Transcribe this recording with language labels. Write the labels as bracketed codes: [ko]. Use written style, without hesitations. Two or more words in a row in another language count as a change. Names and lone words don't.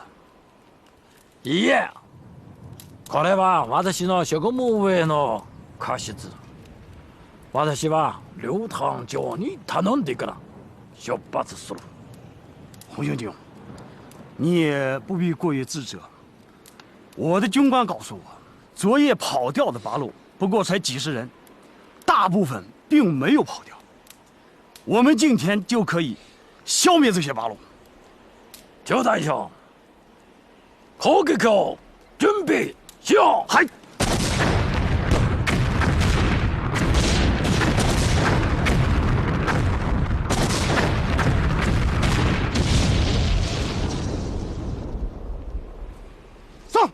[ja] いいえ、これは私の職務上の過失。私は劉探長に頼んでから出発する。 [zh] 洪先生，你也不必过于自责。我的军官告诉我，昨夜跑掉的八路不过才几十人，大部分并没有跑掉。我们今天就可以消灭这些八路。 [ja] 刘大将，攻撃を準備しよう。はい。 [zh] 上。